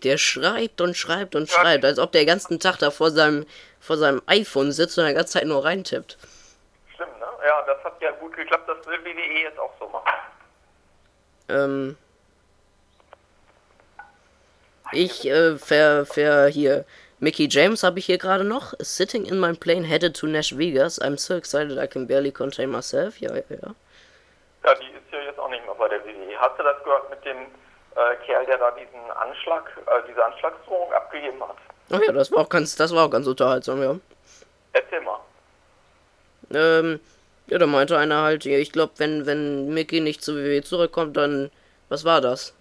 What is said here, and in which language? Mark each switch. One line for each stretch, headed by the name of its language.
German: Der schreibt und schreibt und schreibt, als ob der ganzen Tag da vor seinem iPhone sitzt und die ganze Zeit nur reintippt. Schlimm, ne? Ja, das hat ja gut geklappt. Das will WWE jetzt auch so machen. Mickey James habe ich hier gerade noch.
English: Sitting in my plane headed to Nash Vegas. I'm so excited I can barely contain myself.
German: Ja, ja, ja. Ja, die ist ja jetzt auch nicht mehr bei der WWE. Hast du das gehört mit dem Kerl, der da diese Anschlagsdrohung abgegeben hat? Ach ja, das war auch ganz unterhaltsam, ja. Erzähl mal. Ja, da meinte einer halt, ja, ich glaube, wenn Mickey nicht zu WWE zurückkommt, dann, was war das?